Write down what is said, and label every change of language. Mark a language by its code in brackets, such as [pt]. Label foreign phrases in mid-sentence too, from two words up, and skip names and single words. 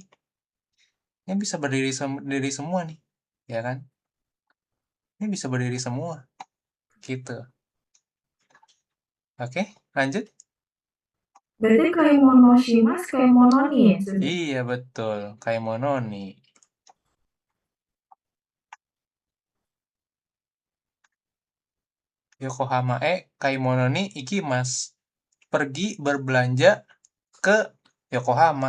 [id] Ini bisa berdiri semua nih, ya kan? Ini bisa berdiri semua. Gitu. Oke, lanjut. Berarti kayak monoshimas, kayak mononi ya, Sensei? Iya, betul. Kayak mononi. [ja] Yokohama kaimono ni ikimasu. [id] Pergi berbelanja ke Yokohama.